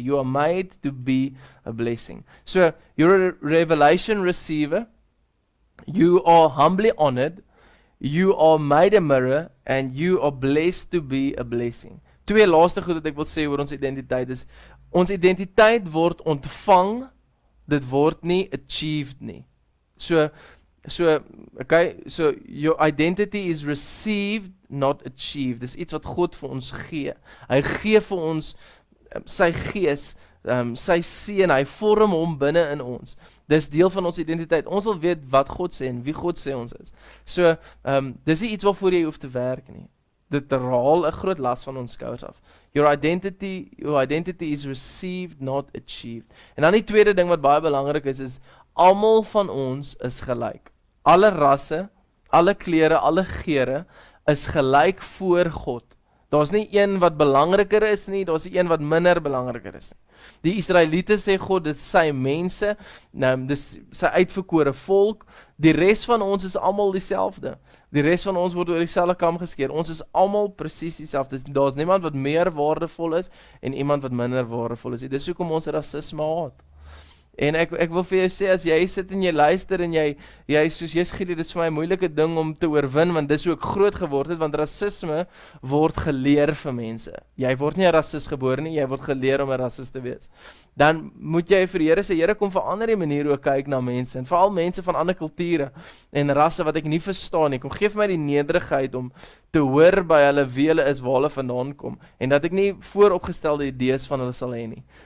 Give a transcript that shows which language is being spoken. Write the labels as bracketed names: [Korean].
[English] You are made to be a blessing. So, you're a revelation receiver, you are humbly honored, you are made a mirror, and you are blessed to be a blessing. [Afrikaans] Twee laaste goed wat ek wil sê oor ons identiteit is, ons identiteit word ontvang, dit word nie achieved nie. [English] So your identity is received, not achieved. [Afrikaans] Dis iets wat God vir ons gee. Hy gee vir ons sy gees, sy seën, hy vorm hom binne in ons. Dis deel van ons identiteit. Ons wil weet wat God sê en wie God sê ons is. So, dis nie iets waarvoor jy hoef te werk nie. Dit raal 'n groot las van ons skouers af. [English] Your identity is received, not achieved. [Afrikaans] En dan die tweede ding wat baie belangrik is almal van ons is gelyk. Alle rasse, alle kleure, alle geure is gelyk voor God. Daar's nie een wat belangriker is nie, daar's nie een wat minder belangriker is nie. Die Israeliete sê God, dit is sy mense, dis sy uitverkore volk, die res van ons is almal dieselfde. Die res van ons word oor dieselfde kam geskeer. Ons is almal presies dieselfde. Daar's niemand wat meer waardevol is en iemand wat minder waardevol is. Dis hoekom ons rasisme haat. En ek wil vir jou sê, as jy sit en jy luister en jy soos jy sê, dit is vir my 'n moeilike ding om te oorwin, want dis hoe ek groot geword het, want rasisme word geleer vir mense. Jy word nie 'n rasis gebore nie, jy word geleer om 'n rasis te wees. Dan moet jy vir die Here sê, Here, kom verander die manier hoe ek kyk na mense, en veral mense van ander kulture en rasse wat ek nie verstaan nie. Kom gee vir my die nederigheid om te hoor by hulle wie hulle is, waar hulle vandaan kom, en dat ek nie vooropgestelde idees van hulle sal hê nie.